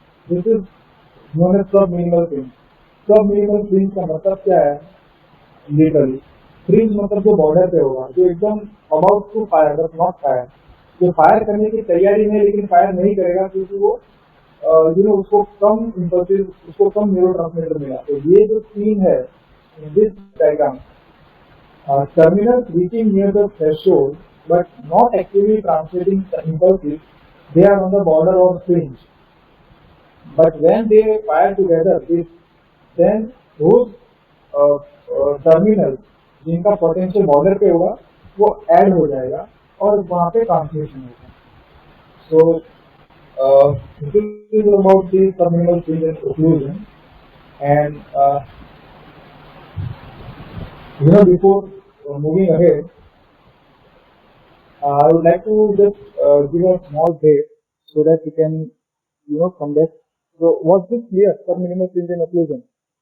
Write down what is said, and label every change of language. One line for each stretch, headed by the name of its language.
English: This is known as subliminal fringe.
Hindi: सब minimal fringe का मतलब क्या है? लिटरली फ्रिंज मतलब जो बॉर्डर पे होगा, जो एकदम about to fire but not fire, जो फायर करने की तैयारी में लेकिन फायर नहीं करेगा क्योंकि वो उसको कम इम्पल्सिव, उसको कम न्यूरो ट्रांसमीटर मिला.
English: तो ये जो सीन है in this diagram, terminals reaching near the threshold but not actually transmitting the impulses, they are on the border or fringe. But when they fire together, then those terminals
Hindi: जिनका potential border पे होगा वो add हो जाएगा और वहाँ पे transmission होगा.
English: So this is about the terminal fringe and occlusion. And before moving ahead, I would like to just give a small break so that we can, come back. So was this clear, subminimal fringe and occlusion?